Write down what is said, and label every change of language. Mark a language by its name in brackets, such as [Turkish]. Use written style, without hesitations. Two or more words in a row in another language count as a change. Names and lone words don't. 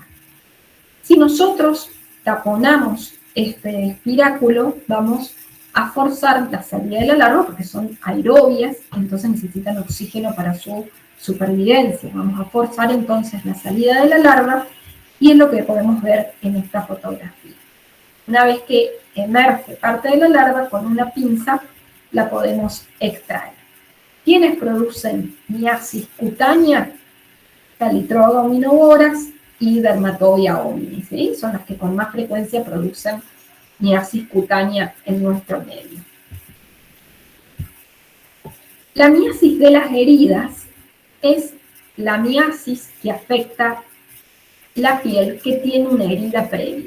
[Spanish] Si nosotros taponamos este espiráculo, vamos a forzar la salida de la larva, porque son aerobias, entonces necesitan oxígeno para su supervivencia. Vamos a forzar entonces la salida de la larva, y es lo que podemos ver en esta fotografía. Una vez que emerge parte de la larva, con una pinza la podemos extraer. ¿Quiénes producen miasis cutánea? Calitroga omnivoras y Dermatobia hominis, ¿sí? Son las que con más frecuencia producen miasis cutánea en nuestro medio. La miasis de las heridas es la miasis que afecta la piel que tiene una herida previa.